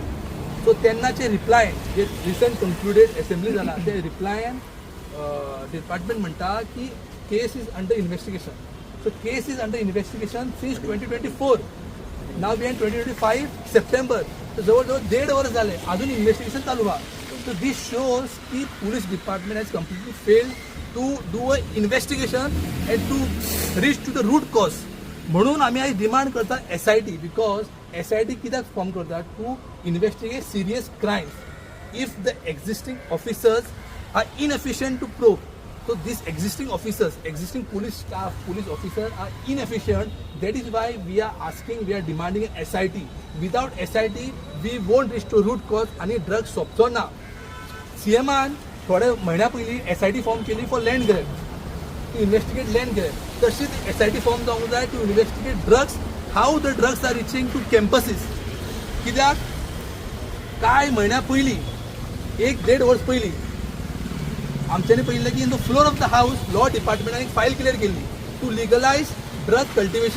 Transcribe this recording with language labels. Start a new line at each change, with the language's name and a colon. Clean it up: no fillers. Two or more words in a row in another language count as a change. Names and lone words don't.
Konkani: सो तेन्नाचे रिप्लाय जे
English: recent concluded assembly
Konkani: जाला ते रिप्लायन डिपार्टमेंट म्हणटा की
English: case is under investigation. so case is under investigation since 2024. now we in 2025 September.
Konkani: तर जवळजवळ 1.5 वर्स झाले अजून इन्व्हेस्टिगेशन चालू आहा.
English: So this shows the police department has completely failed to do an investigation and to reach to the root cause.
Konkani: म्हणून आम्ही आज डिमांड करता SIT because SIT कित्याक फॉर्म करता
English: to investigate serious crimes. if the existing officers are inefficient to probe, so these existing officers, existing police staff, police officers are inefficient. That is why we are asking, we are demanding an SIT. Without SIT we won't reach to root cause
Konkani: आणि ड्रग्स सोंपचो ना. CMान थोडे महिन्या पयलीं SIT फॉर्म केली
English: for land grab to investigate land grab.
Konkani: तशीच SIT फॉर्म जावंक जाय
English: to investigate drugs how the drugs are reaching to campuses.
Konkani: कित्याक कांय म्हयन्या पयलीं 1.5 वर्स पयलीं आमच्यांनी पळयल्लें की
English: in the floor of the house
Konkani: लॉ डिपार्टमेंटान एक फायल क्लियर केल्ली
English: to legalise drug cultivation.